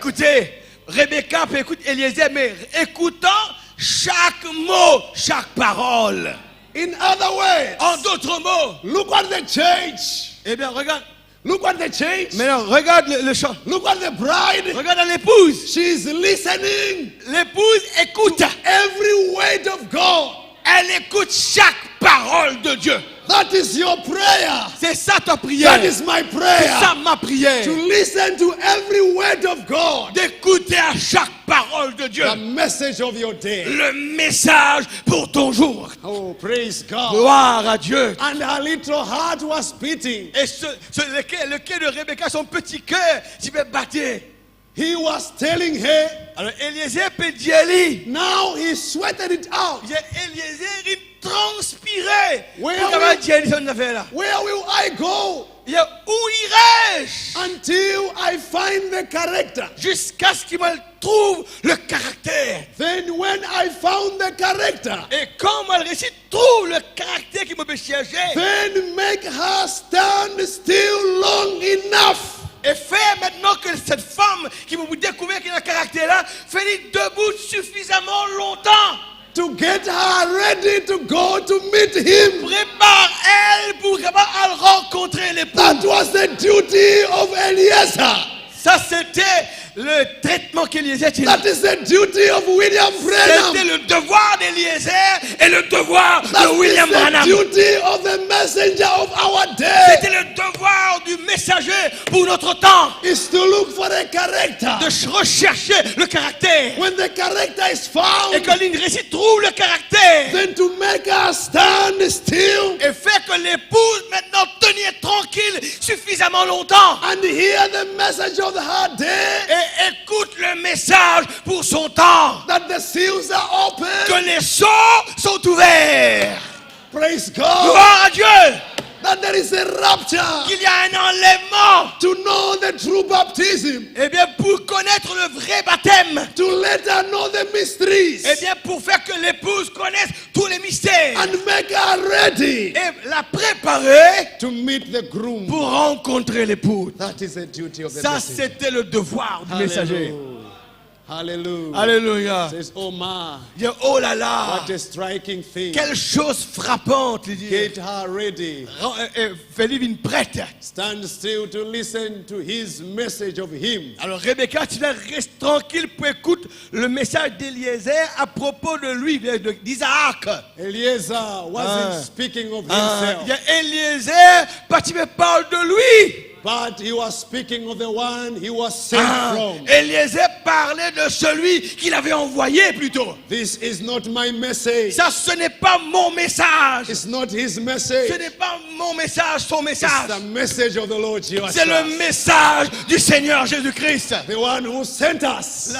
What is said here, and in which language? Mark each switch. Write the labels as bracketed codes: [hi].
[fr] Écoutez, Rebecca peut écouter Eliezer, mais écoutant chaque mot, chaque parole. [en] In other words, [fr] En d'autres mots, [en] look at the church. [fr] eh bien, regarde, [en] Look at the church. [fr] maintenant, regarde le chant. [en] Look at the bride. [fr] Regarde l'épouse. [en] She's listening [fr] L'épouse écoute. [en] every word of God. [fr] Elle écoute chaque parole de Dieu. [en] That is your prayer. [fr] C'est ça ta prière. [en] That is my [fr] C'est [en] prayer. [fr] ça ma prière. [en] To listen to every word of God. [fr] D'écouter à chaque parole de Dieu. [en] The message of your day. [fr] Le message pour ton jour. [en] Oh, praise God. [fr] Gloire à Dieu. [en] And her little heart was beating. [fr] Et le cœur de Rebecca, son petit cœur, s'il veut battre. [en] He was telling her, [fr] Alors Eliezer peut dire lui. [en] now he sweated it out. [fr] Eliezer, il transpirait. [en] Where [fr] Pour [en] will- [fr] qu'elle dise son affaire là. [en] Where will I go [fr] Il dit, où irai-je? [en] until I find the character? [fr] Jusqu'à ce qu'il me trouve le caractère. [en] Then when I found the character, [fr] Et quand malgré tout trouve le caractère qui me fait chercher, [en] then make her stand still long enough [fr] et faire maintenant que cette femme qui me découvert qu'il a un caractère là, fait debout suffisamment longtemps. [en] to get her ready to go to meet him. [fr] Prépare elle pour capable à rencontrer l'époux. [en] That was the duty of Eliezer. [fr] Ça c'était le traitement qu'Eliezer tinha. [en] That is the duty of William Branham. [fr] C'était le devoir d'Eliezer et le devoir [en] That [fr] de [en] is [fr] William [en] the [fr] Branham. [en] duty of the messenger of our day. [fr] C'était le devoir du messager pour notre temps [en] Is to look for a character. [fr] de rechercher le caractère. [en] When the character is [fr] Et [en] found, [fr] que l'Ingrécie trouve le caractère [en] then to make her stand still [fr] et fait que l'épouse maintenant tenir tranquille suffisamment longtemps [en] and hear the message of her day, [fr] et écoute le message pour son temps. [en] that the seals are [fr] Que [en] open [fr] les sceaux sont ouverts. [en] Praise God. [fr] Gloire à Dieu. [en] That there is a rapture. [fr] Qu'il y a un enlèvement. [en] To know the true baptism. [fr] Eh bien, pour connaître le vrai baptême. [en] To let her know the mysteries. [fr] Eh bien, pour faire que l'épouse connaisse tous les mystères. [en] And make her ready. [fr] Et la préparer. [en] To meet the groom. [fr] Pour rencontrer l'épouse. [en] That is the duty of the [fr] Ça, [en] messenger. [fr] c'était le devoir du messager. [en] Hallelujah. [fr] Alléluia. [en] Says, oh my. [fr] Dit, oh là là. [en] What a striking thing. [fr] Quelle chose frappante. Il dit. [en] Get her ready. [fr] Fais-lui une prête. [en] Stand still to listen to his message of him. [fr] Alors Rebecca, tu reste tranquille pour écouter le message d'Eliezer à propos de lui, d'Isaac. [en] Eliezer wasn't speaking of himself. [fr] Il y a Eliezer, pas tu me parles de lui. [en] But he was speaking of the one he was sent from. [fr] Eliezer parlait de celui qu'il avait envoyé plutôt. [en] This is not my message. [fr] Ça, ce n'est pas mon message. [en] It's not his message. [fr] Ce n'est pas mon message, son message. [en] It's the message of the Lord Jesus. [fr] C'est le message du Seigneur Jésus-Christ. [en] The one who sent us.